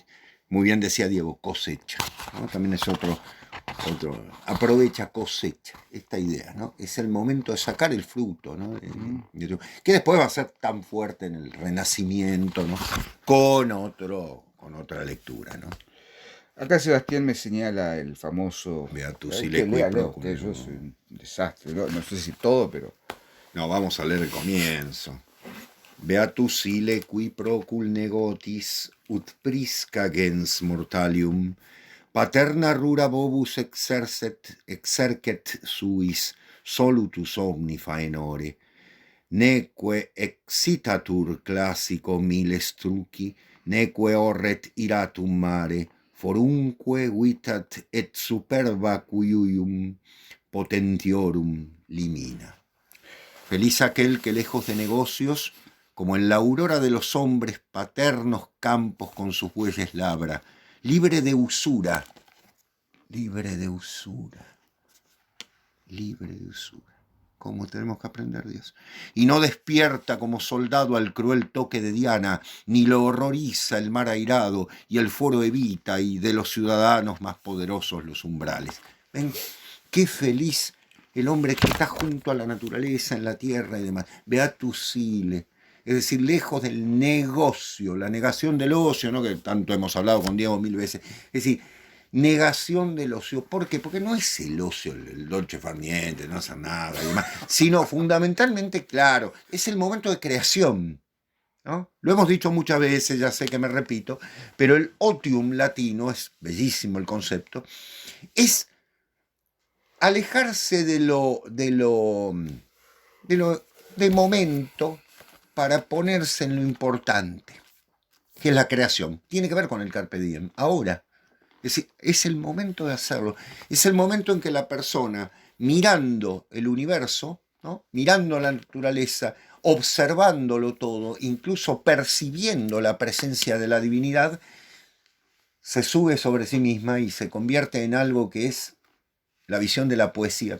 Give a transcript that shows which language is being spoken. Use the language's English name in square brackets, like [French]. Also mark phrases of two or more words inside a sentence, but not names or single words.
[Spanish] Muy bien decía Diego, cosecha, ¿no? También es otro, aprovecha, cosecha, esta idea, ¿no? Es el momento de sacar el fruto, ¿no? Que después va a ser tan fuerte en el Renacimiento, ¿no? Con otra lectura, ¿no? Acá Sebastián me señala el famoso... [Latin] Beatus que ileque lea, procul, [Spanish] que yo soy un desastre, no sé si todo, pero... No, vamos a leer el comienzo. [Latin] Beatus ille qui procul negotis ut prisca gens mortalium paterna rura bobus exercet suis solutus omni faenore neque excitatur classico miles truci neque orret iratum mare forunque vitat et superba cuium potentiorum limina. [Spanish] Feliz aquel que lejos de negocios, como en la aurora de los hombres, paternos campos con sus bueyes labra, libre de usura, libre de usura, libre de usura. Como tenemos que aprender, Dios. Y no despierta como soldado al cruel toque de Diana, ni lo horroriza el mar airado, y el foro evita, y de los ciudadanos más poderosos los umbrales. ¿Ven? Qué feliz el hombre que está junto a la naturaleza, en la tierra y demás. [Latin] Beatus ille. [Spanish] Es decir, lejos del negocio, la negación del ocio, ¿no? Que tanto hemos hablado con Diego 1000 veces. Es decir, negación del ocio. ¿Por qué? Porque no es el ocio, el [Italian] dolce far niente, [Spanish] no hacer nada y demás, sino fundamentalmente, claro, es el momento de creación, ¿no? Lo hemos dicho muchas veces, ya sé que me repito, pero el otium latino, es bellísimo el concepto, es alejarse de momento para ponerse en lo importante, que es la creación. Tiene que ver con el [Latin] carpe diem, [Spanish] ahora. Es decir, es el momento de hacerlo. Es el momento en que la persona, mirando el universo, ¿no? Mirando la naturaleza, observándolo todo, incluso percibiendo la presencia de la divinidad, se sube sobre sí misma y se convierte en algo que es la visión de la poesía.